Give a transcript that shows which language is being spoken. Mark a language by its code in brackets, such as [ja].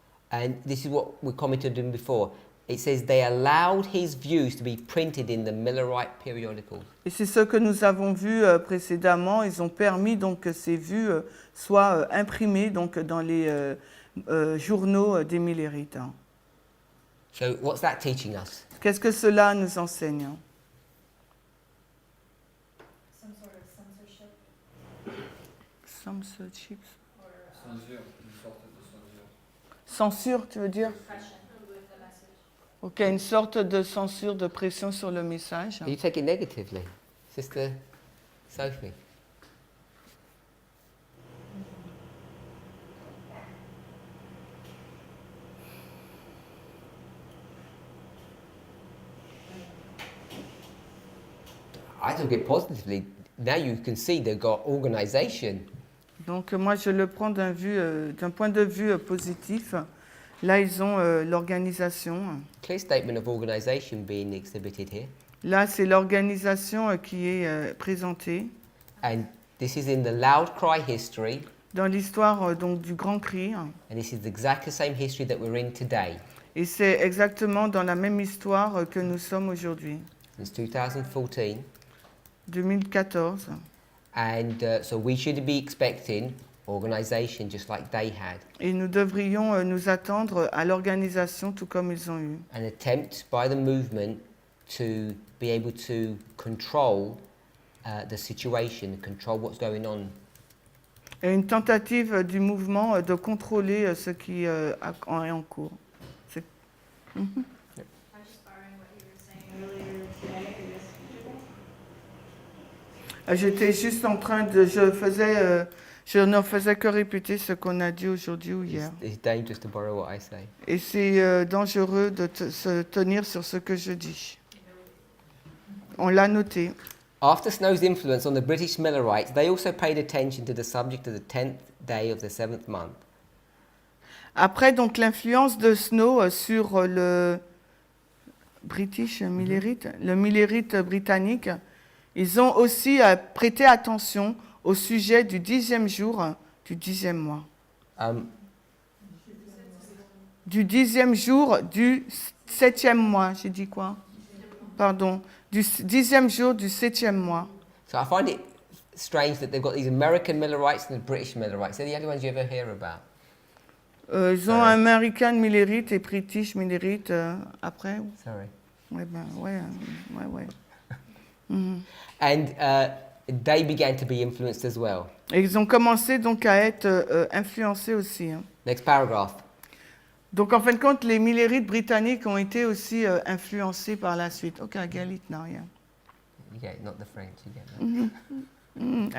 [en] And this is what we commented on before. It says they allowed his views to be printed in the Millerite periodicals. [fr] Et c'est ce que nous avons vu précédemment. Ils ont permis donc que ces vues soient imprimées donc dans les journaux des Millérites. Hein. [en] So what's that teaching us? [fr] Qu'est-ce que cela nous enseigne? Hein? [en] Some sort of censorship. Censorship. [fr] Censure, une sorte de censure. Censure, tu veux dire? [en] Suppression with the message. [fr] Ok, une sorte de censure, de pression sur le message. [en] You take it negatively, Sister Sophie. I took it positively. Now you can see they've got organisation. [fr] Donc moi je le prends d'un point de vue positif. Là ils ont l'organisation. [en] Clear statement of organisation being exhibited here. [fr] Là c'est l'organisation qui est présentée. [en] And This is in the loud cry history, [fr] dans l'histoire donc du grand cri. [en] and this is exactly the same history that we're in today. [fr] Et c'est exactement dans la même histoire que nous sommes aujourd'hui, [en] Since 2014, 2014. and so we should be expecting organisation just like they had. [fr] Et nous devrions nous attendre à l'organisation tout comme ils ont eu. [en] An attempt by the movement to be able to control the situation, control what's going on. [fr] Et une tentative du mouvement de contrôler ce qui est en cours. C'est- [en] I'm just borrowing what you were saying earlier today or yesterday. [fr] J'étais juste en train de... je ne faisais que répéter ce qu'on a dit aujourd'hui ou hier. [en] It's dangerous to borrow what I say. [fr] Et c'est dangereux de se tenir sur ce que je dis. On l'a noté. [en] After Snow's influence on the British Millerites, they also paid attention to the subject of the 10th day of the 7th month. [fr] Après donc l'influence de Snow sur le British Millerite, le Millerite britannique, ils ont aussi prêté attention au sujet du 10e jour du 10e mois. Du 10e jour du 7e mois, j'ai dit quoi? Pardon, du 10e jour du 7e mois. [en] So I find it strange that they've got these American Millerites and the British Millerites. They're the only ones you ever hear about. [fr] Ils ont American Millerite et British Millerite après. [en] Sorry. [fr] Ouais, ben, ouais. [en] And they began to be influenced as well. [fr] Et ils ont commencé donc à être influencés aussi. Hein. [en] Next paragraph. [fr] Donc en fin de compte, les Millerites britanniques ont été aussi influencés par la suite. [en] Ok, I get it now, yeah. You get it, not the French, you get that.